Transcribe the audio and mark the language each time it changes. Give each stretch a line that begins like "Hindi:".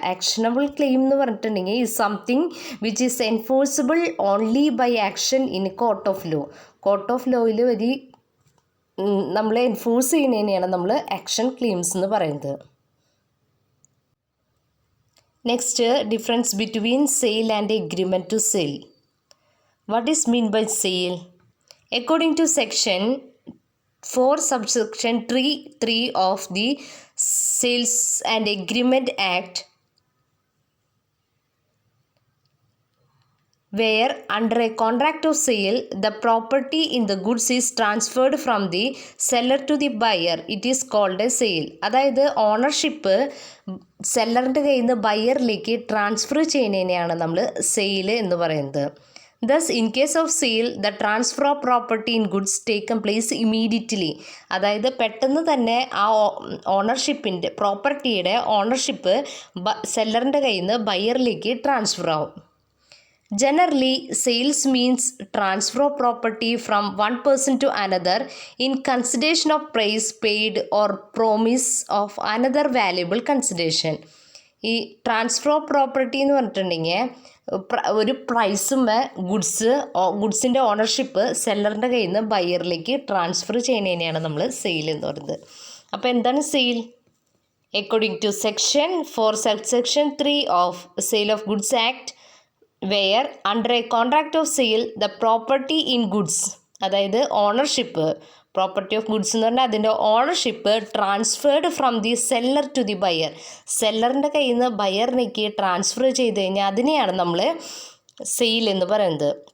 English: actionable claim
Malayalam: എന്ന് പറഞ്ഞിട്ടുണ്ടെങ്കിൽ ഈ
English: Something which is enforceable only by action in court of law.
Malayalam: Court of ലോയിൽ വരി നമ്മൾ എൻഫോഴ്സ് ചെയ്യുന്നതിനെയാണ് നമ്മൾ ആക്ഷൻ ക്ലെയിംസ് എന്ന് പറയുന്നത്.
English: Next, difference between sale and agreement to sale. What is mean by sale? According to section 4 subsection 3 of the Sales and Agreement Act, where under a contract of sale the property in the goods is transferred from the seller to the buyer, it is called a sale.
Malayalam: അതായത് ownership സെല്ലറിൻ്റെ കയ്യിൽ നിന്ന് ബയറിലേക്ക് transfer ചെയ്യുന്നതിനെയാണ് നമ്മൾ sale എന്ന് പറയുന്നത്.
English: Thus, in case of sale, the transfer of property in goods taken place immediately.
Malayalam: അതായത് പെട്ടെന്ന് തന്നെ ആ ഓണർഷിപ്പിൻ്റെ പ്രോപ്പർട്ടിയുടെ ഓണർഷിപ്പ് സെല്ലറിൻ്റെ കയ്യിൽ നിന്ന് ബയറിലേക്ക് ട്രാൻസ്ഫർ ആവും.
English: Generally, sales means transfer of property from one person to another in consideration of price paid or promise of another valuable consideration.
Malayalam: ഈ transfer of property എന്ന് പറഞ്ഞിട്ടുണ്ടെങ്കിൽ ഒരു പ്രൈസും ഗുഡ്സിൻ്റെ ഓണർഷിപ്പ് സെല്ലറിൻ്റെ കയ്യിൽ നിന്ന് ബയറിലേക്ക് ട്രാൻസ്ഫർ ചെയ്യുന്നതിനെയാണ് നമ്മൾ സെയിൽ എന്ന് പറയുന്നത്. അപ്പോൾ എന്താണ് sale?
English: according to section 4 subsection 3 of sale of goods act, where under a contract of sale the property in goods,
Malayalam: അതായത് ഓണർഷിപ്പ് പ്രോപ്പർട്ടി ഓഫ് ഗുഡ്സ് എന്ന് പറഞ്ഞാൽ അതിൻ്റെ ownership
English: transferred from the seller to the buyer,
Malayalam: സെല്ലറിൻ്റെ കയ്യിൽ നിന്ന് ബയറിലേക്ക് transfer ചെയ്ത് കഴിഞ്ഞാൽ അതിനെയാണ് നമ്മൾ സെയിൽ എന്ന് പറയുന്നത്.